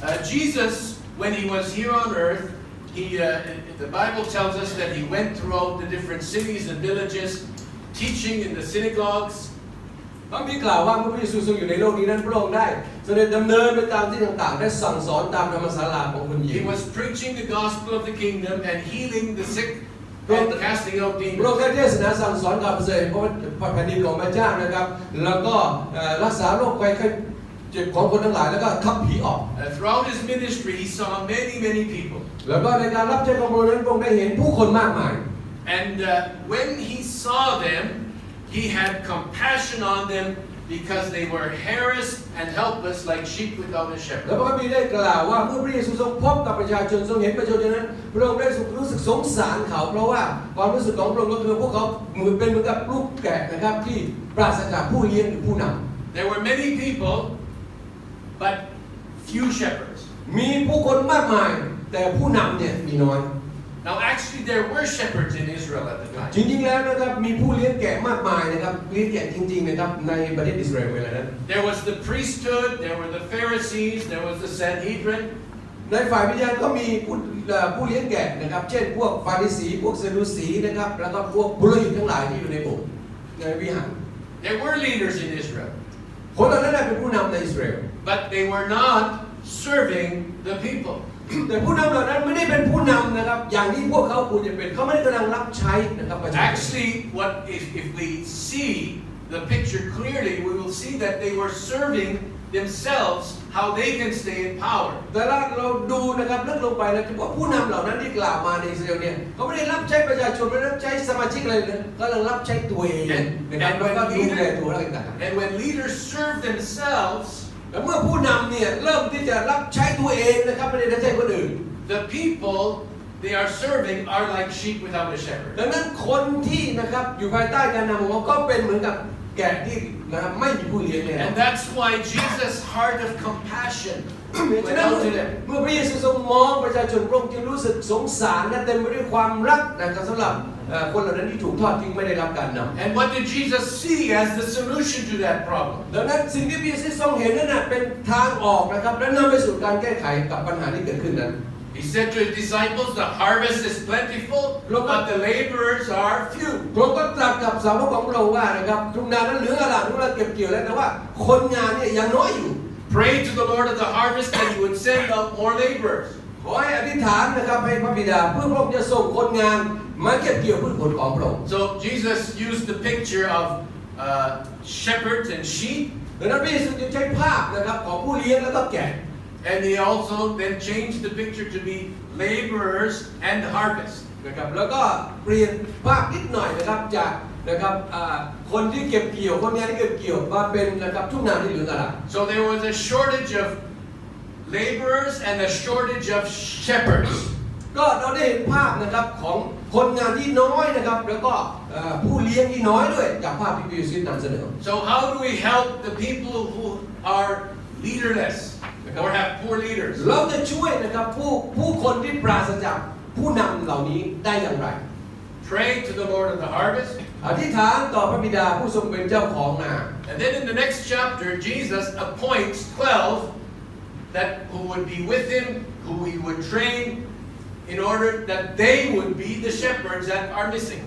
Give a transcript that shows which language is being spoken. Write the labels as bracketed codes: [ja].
[en] Jesus, when he was here on earth, The Bible tells us that he went throughout the different cities and villages, teaching in the synagogues. [th] พระคัมภีร์กล่าวว่าเมื่อพระเยซูทรงอยู่ในโลกนี้นั้นพระองค์ได้เสด็จดำเนินไปตามที่ต่างๆได้สั่งสอนตามธรรมศาลาของคนยิว [en] He was preaching the gospel of the kingdom and healing the sick and casting out [th] พระองค์ ได้เทศนาสั่งสอนข่าวประเสริฐเพราะแผ่นดินของพระเจ้านะครับแล้วก็รักษาโรคภัยไข้เจ็บของคนทั้งหลายแล้วก็ขับผีออก [en] Throughout his ministry, he saw many people. [th] แล้วก็ในการรับใช้ของพระองค์นั้นพระองค์ได้เห็นผู้คนมากมาย [en] And when he saw them, he had compassion on them because they were harassed and helpless like sheep without a [th] แล้ว [en] shepherd. [th] พระคัมภีร์ได้กล่าวว่าเมื่อพระเยซูทรงพบกับประชาชนทรงเห็นประชาชนนั้นพระองค์ได้รู้สึกสงสารเขาเพราะว่าความรู้สึกของพระองค์ก็คือพวกเขาเหมือนกับลูกแกะนะครับที่ปราศจากผู้เลี้ยงหรือผู้นำ [en] There were many people, but few shepherds. [th] มีผู้คนมากมายแต่ผู้นำเนี่ยมีน้อย [en] Now, actually, there were shepherds in Israel at the [th] จ [en] time. [th] ริงๆแล้วนะครับมีผู้เลี้ยงแกะมากมายนะครับเลี้ยงแกะจริงๆนะครับในประเทศอิสราเอลเวลานั้น [en] There was the priesthood, there were the Pharisees, there was the Sanhedrin. [th] ในฝ่ายวิญญาณก็มีผู้เลี้ยงแกะนะครับเช่นพวกฟาริสีพวกซาดูสีนะครับแล้วก็พวกปุโรหิตทั้งหลายที่อยู่ในโบสถ์ในวิหาร [en] There were leaders in Israel, [th] คนเหล่านั้นเป็นผู้นำในอิสราเอล [en] but they were not serving the people. [th] แต่ผู้นำเหล่านั้นไม่ได้เป็นผู้นำนะครับอย่างที่พวกเขาควรจะเป็นเขาไม่ได้กำลังรับใช้นะครับประชาชน [en] Actually, if we see the picture clearly, we will see that they were serving themselves how they can stay in power. [th] แต่เราดูนะครับลึกลงไปนะว่าผู้นำเหล่านั้นที่กล่าวมาในอิสราเอลเนี่ยเขาไม่ได้รับใช้ประชาชนไม่ได้รับใช้สมาชิกอะไรเลยเขากำลังรับใช้ตัวเองนะครับแล้วก็ดูแลตัวเองต่างๆ [en] And when leaders serve themselves, [th] แต่เมื่อผู้นำเนี่ยเริ่มที่จะรับใช้ตัวเองนะครับไม่ได้รับใช้คนอื่น [en] the people they are serving are like sheep without a shepherd. [th] ดังนั้นคนที่นะครับอยู่ภายใต้การนำของเขาก็เป็นเหมือนกับแกะที่นะครับไม่มีผู้เลี้ยงเลย [en] And that's why Jesus' heart of compassion [th] ฉะ [en] went [th] นั้น [en] out to them. [th] เมื่อพระเยซูทรงมองประชาชนพระองค์จึงรู้สึกสงสารและเต็มไปด้วยความรักนะครับสำหรับคนเหล่านั้นที่ถูกทอดทิ้งไม่ได้รับการนำ [en] And what did Jesus see as the solution to that problem? [th] ดังนั้นสิ่งที่พระเยซูทรงเห็นนั่นเป็นทางออกนะครับและนำไปสู่การแก้ไขกับปัญหาที่เกิดขึ้นนั้น [en] He said to his disciples, the harvest is plentiful, but the laborers are few. [th] พระองค์ก็ตรัสกับสาวกของพระองค์ว่านะครับทุ่งนานั้นเหลืองอร่ามทุ่งนาเก็บเกี่ยวแล้วแต่ว่าคนงานเนี่ยยังน้อยอยู่ [en] Pray to the Lord of the harvest that he would send out more laborers. [th] ขอให้อธิษฐานนะครับให้พระบิดาเพื่อพระองค์จะส่งคนงานมาเก็บเกี่ยวพืชผลของพระองค์ [en] So Jesus used the picture of shepherds and sheep. [th] ดังนั้นพระเยซูจึงใช้ภาพนะครับของผู้เลี้ยงแล้วก็แกะ [en] And he also then changed the picture to be laborers and harvest. [th] นะครับแล้วก็เปลี่ยนภาพนิดหน่อยนะครับจากนะครับคนที่เก็บเกี่ยวคนงานที่เก็บเกี่ยวมาเป็นนะครับทุ่งนาที่เหลืองอร่าม [en] So there was a shortage of laborers and a shortage of shepherds. [th] ก็เราได้เห็นภาพนะครับของคนงานที่น้อยนะครับแล้วก็ผู้เลี้ยงที่น้อยด้วยจากภาพที่พระเยซูนำเสนอ [en] So how do we help the people who are leaderless or have poor leaders? [th] เราจะช่วยนะครับผู้คนที่ปราศจากผู้นำเหล่านี้ได้อย่างไร [en] Pray to the Lord of the harvest. [th] อธิษฐานต่อพระบิดาผู้ทรงเป็นเจ้าของนา [en] And then in the next chapter, Jesus appoints 12 that who would be with him, who he would train, in order that they would be the shepherds that are missing.